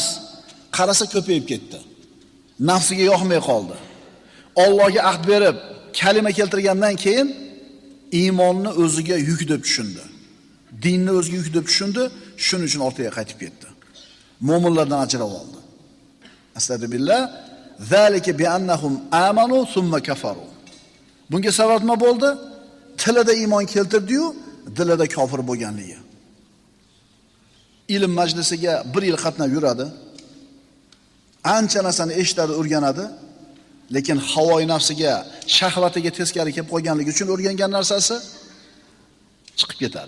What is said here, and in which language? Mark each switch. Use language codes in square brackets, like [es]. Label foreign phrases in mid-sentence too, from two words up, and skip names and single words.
[uz] Qarasa ko'payib ketdi. Nafsiga yoqmay qoldi. Allohga ahd berib, kalima keltirgandan keyin iymonni o'ziga yuk deb tushundi. Dinni o'ziga yuk deb tushundi, shuning uchun ortiga qaytib ketdi. Mo'minlardan ajrab oldi. Astagfirullah. [ar] ذلك بأنهم آمنوا ثم كفروا. [uz] Bunga sabab nima bo'ldi? Tilida iymon keltirdi-yu, dilida kofir bo'lganligi. Ilm majlisiga 1 yil qatnab yuradi. Ancha narsani eshitadi, o'rganadi, lekin havoyi nafsiga, shahvatiga teskari kelib qolganligi uchun o'rgangan narsasi chiqib ketadi.